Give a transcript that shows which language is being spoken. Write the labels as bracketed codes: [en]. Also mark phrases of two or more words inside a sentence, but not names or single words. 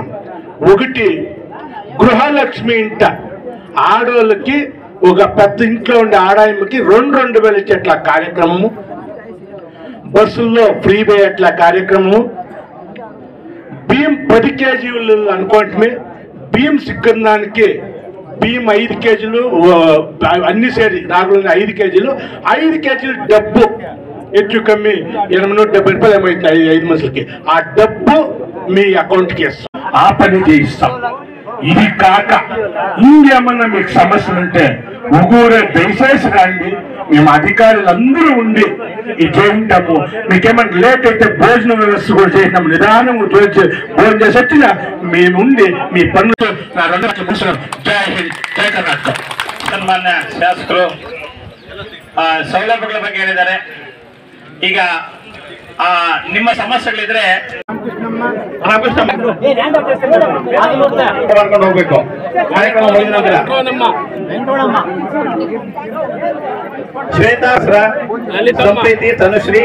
[te] ఒకటి గృహలక్ష్మి ఇంట ఆడోళ్ళకి ఒక పెద్ద ఇంట్లో ఉండే ఆడాయమ్మకి 2,000 ఇచ్చేట్ల కార్యక్రమము, బస్సుల్లో ఫ్రీ పోయేట్ల కార్యక్రమము, బియ్యం 10 కేజీలు అనుకోవటమే బియ్యం సిక్కడానికి బియ్యం 5 కేజీలు అన్ని సేరి రాగులని 5 కేజీలు 5 కేజీలు డబ్బు [kn] ಹೆಚ್ಚು ಕಮ್ಮಿ [te] 870 రూపాయలు ఏమవుతుంది 5 మనుషులకి ఆ డబ్బు మీ అకౌంట్కి ఇస్తాం ఆ పని చేయిస్తాం. ఇది కాక ఇంకేమన్నా మీకు సమస్యలు ఉంటే ఊరే దయచేసి రండి, మేము అధికారులందరూ ఉండి ఇది చేయింటాము. మీకేమన్నా లేట్ అయితే భోజన వ్యవస్థ కూడా చేసినాము, నిదానం భోజనం చేసి వచ్చిన మేముండి మీ పనులు జై హింద్ జై కర్ణాటక. [kn] ಸನ್ಮಾನ್ಯ ಶಾಸಕರು ಸೌಲಭ್ಯಗಳ ಬಗ್ಗೆ ಹೇಳಿದ್ದಾರೆ. ಈಗ ನಿಮ್ಮ ಸಮಸ್ಯೆಗಳಿದ್ರೆ ಮಾಡ್ಕೊಂಡು ಹೋಗ್ಬೇಕು. ಕಾರ್ಯಕ್ರಮ ಮುಗಿದ ನಂತರ ಶ್ವೇತಾ ಸಂಪ್ರೀತಿ ತನುಶ್ರೀ